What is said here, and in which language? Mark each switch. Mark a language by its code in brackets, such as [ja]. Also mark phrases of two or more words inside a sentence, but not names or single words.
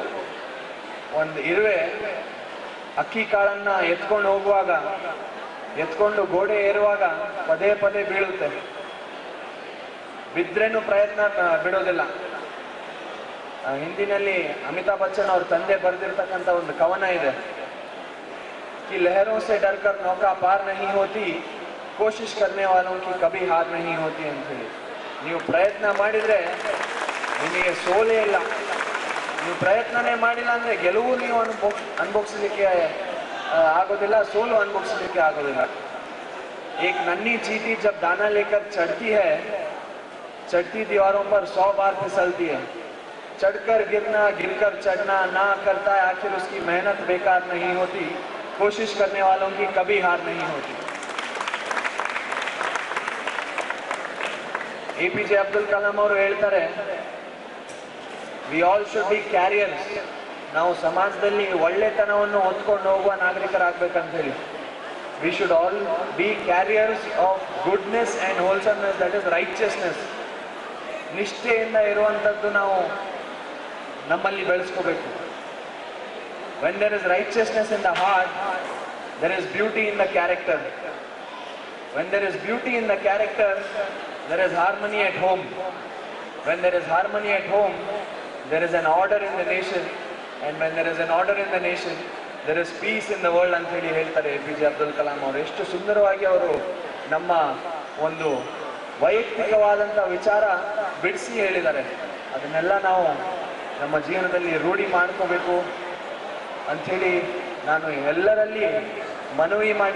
[kn] ಒಂದು ಇರುವೆ ಅಕ್ಕಿ ಕಾಳನ್ನ ಎತ್ಕೊಂಡು ಗೋಡೆ ಏರುವಾಗ ಪದೇ ಪದೇ ಬೀಳುತ್ತೆ. ಬಿದ್ರೇನು ಪ್ರಯತ್ನ ಬಿಡೋದಿಲ್ಲ. ಹಿಂದಿನಲ್ಲಿ ಅಮಿತಾಬ್ ಬಚ್ಚನ್ ಅವ್ರ ತಂದೆ ಬರೆದಿರ್ತಕ್ಕಂಥ ಒಂದು ಕವನ ಇದೆ, [hi] कि लहरों से डरकर नौका पार नहीं होती, कोशिश करने वालों की कभी हार नहीं होती [kn] ಅಂತ ಹೇಳಿ. ನೀವು ಪ್ರಯತ್ನ ಮಾಡಿದ್ರೆ ನಿಮಗೆ ಸೋಲೇ ಇಲ್ಲ. ನೀವು ಪ್ರಯತ್ನನೇ ಮಾಡಿಲ್ಲ ಅಂದ್ರೆ ಗೆಲುವು ನೀವು ಅನುಭವಿಸಲಿಕ್ಕೆ ಆಗೋದಿಲ್ಲ, ಸೋಲು ಅನುಭವಿಸಲಿಕ್ಕೆ ಆಗೋದಿಲ್ಲ. [hi] एक नन्ही चींटी जब दाना लेकर चढ़ती है, चढ़ती दीवारों पर 100 बार फिसलती है. चढ़कर गिरना, गिरकर चढ़ना ना करता है, आखिर उसकी मेहनत बेकार नहीं होती. कोशिश करने वालों की कभी हार नहीं होती. [kn] APJ ಅಬ್ದುಲ್ ಕಲಾಂ ಅವರು ಹೇಳ್ತಾರೆ, [en] we all should be carriers. [kn] ನಾವು ಸಮಾಜದಲ್ಲಿ ಒಳ್ಳೆತನವನ್ನು ಹೊತ್ಕೊಂಡು ಹೋಗುವ ನಾಗರಿಕರಾಗಬೇಕಂತ ಹೇಳಿ. [en] we should all be carriers of goodness and wholesomeness, that is righteousness. [kn] ನಿಷ್ಠೆಯಿಂದ ಇರುವಂಥದ್ದು ನಾವು ನಮ್ಮಲ್ಲಿ ಬೆಳೆಸ್ಕೋಬೇಕು. [en] When there is righteousness in the heart, there is beauty in the character. When there is beauty in the character, there is harmony at home. When there is harmony at home, there is an order in the nation. And when there is an order in the nation, there is peace in the world [kn] ಅಂತ ಹೇಳಿ ಹೇಳ್ತಾರೆ APJ ಅಬ್ದುಲ್ ಕಲಾಂ ಅವರು. ಎಷ್ಟು ಸುಂದರವಾಗಿ ಅವರು ನಮ್ಮ ಒಂದು ವೈಯಕ್ತಿಕವಾದಂಥ ವಿಚಾರ ಬಿಡಿಸಿ ಹೇಳಿದ್ದಾರೆ. ಅದನ್ನೆಲ್ಲ ನಾವು ನಮ್ಮ ಜೀವನದಲ್ಲಿ ರೂಢಿ ಮಾಡ್ಕೋಬೇಕು ಅಂಥೇಳಿ ನಾನು ಎಲ್ಲರಲ್ಲಿ ಮನವಿ ಮಾಡಿ.